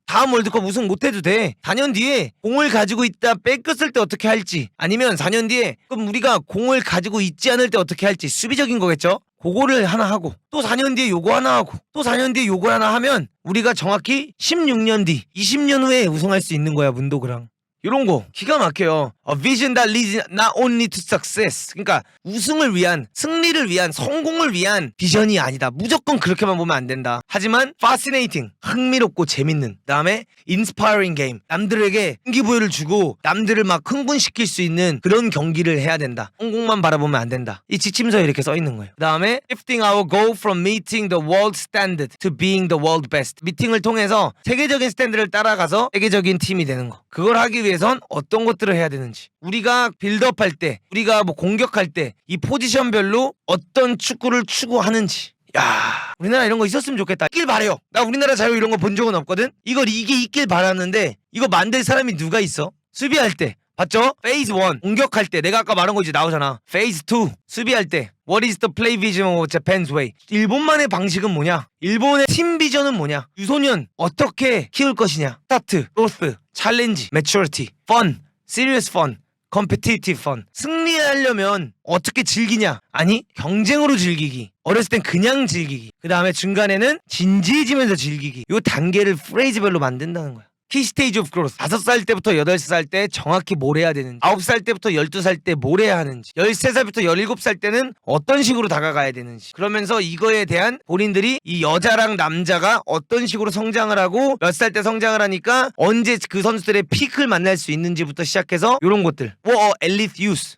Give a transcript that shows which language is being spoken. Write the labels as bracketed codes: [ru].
[ko] 다음 월드컵 우승 못해도 돼. 4년 뒤에 공을 가지고 있다 뺏겼을 때 어떻게 할지, 아니면 4년 뒤에 그럼 우리가 공을 가지고 있지 않을 때 어떻게 할지, 수비적인 거겠죠? 그거를 하나 하고 또 4년 뒤에 요거 하나 하고 또 4년 뒤에 요거 하나 하면 우리가 정확히 16년 뒤 20년 후에 우승할 수 있는 거야. 문도그랑 이런 거 기가 막혀요. [en] A vision that leads not only to success. [ko] 그러니까 우승을 위한, 승리를 위한, 성공을 위한 비전이 아니다. 무조건 그렇게만 보면 안 된다. 하지만 fascinating, 흥미롭고 재밌는, 그다음에 [en] inspiring game, [ko] 남들에게 동기부여를 주고 남들을 막 흥분시킬 수 있는 그런 경기를 해야 된다. 성공만 바라보면 안 된다. 이 지침서에 이렇게 써 있는 거예요. [en] 그다음에 shifting our goal from meeting the world standard to being the world best. [ko] 미팅을 통해서 세계적인 스탠드를 따라가서 세계적인 팀이 되는 거. 그걸 하기 위해선 어떤 것들을 해야 되는지, 우리가 빌드업할 때, 우리가 뭐 공격할 때 이 포지션별로 어떤 축구를 추구하는지. 야, 우리나라 이런 거 있었으면 좋겠다. 있길 바래요. 나 우리나라 자유 이런 거 본 적은 없거든. 이게 있길 바라는데 이거 만들 사람이 누가 있어? 수비할 때 봤죠? 페이즈 1 공격할 때 내가 아까 말한 거 이제 나오잖아. 페이즈 2 수비할 때 [en] What is the play vision of Japan's way? [ko] 일본만의 방식은 뭐냐? 일본의 팀 비전은 뭐냐? 유소년 어떻게 키울 것이냐? [en] 스타트, growth, 챌린지, maturity, fun, serious fun, competitive fun. [ko] 승리하려면 어떻게 즐기냐? 아니, 경쟁으로 즐기기. 어렸을 땐 그냥 즐기기. 그 다음에 중간에는 진지해지면서 즐기기. 요 단계를 프레이즈별로 만든다는 거야. [en] 키 스테이지 오브 그로스. [ko] 5살 때부터 8살 때 정확히 뭘 해야 되는지, 9살 때부터 12살 때 뭘 해야 하는지, 13살부터 17살 때는 어떤 식으로 다가가야 되는지, 그러면서 이거에 대한 본인들이 이 여자랑 남자가 어떤 식으로 성장을 하고 몇 살 때 성장을 하니까 언제 그 선수들의 피크를 만날 수 있는지부터 시작해서 이런 것들. 엘리트 유스.